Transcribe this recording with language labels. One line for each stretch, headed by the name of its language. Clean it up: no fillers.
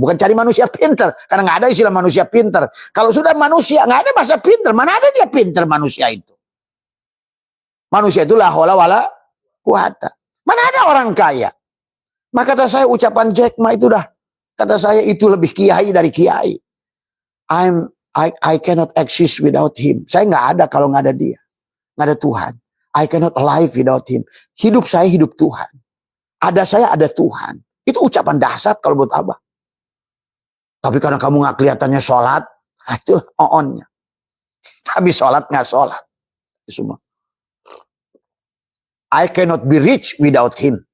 Indonesian: Bukan cari manusia pinter. Karena nggak ada istilah manusia pinter. Kalau sudah manusia nggak ada bahasa pinter. Mana ada dia pinter manusia itu. Manusia itu
Arabic: la haula wala quwata.
Indonesian: Mana ada orang kaya. Maka kata saya ucapan Jack Ma itu dah. Kata saya itu lebih kiai dari kiai.
English: I cannot exist without him.
Indonesian: Saya nggak ada kalau nggak ada dia. Nggak ada Tuhan.
English: I cannot alive without him.
Indonesian: Hidup saya hidup Tuhan. Ada saya ada Tuhan. Itu ucapan dahsyat kalau buat Abah. Tapi karena kamu nggak kelihatannya sholat, itu on-nya. Tapi sholat nggak sholat. Semua.
English: I cannot be rich without him.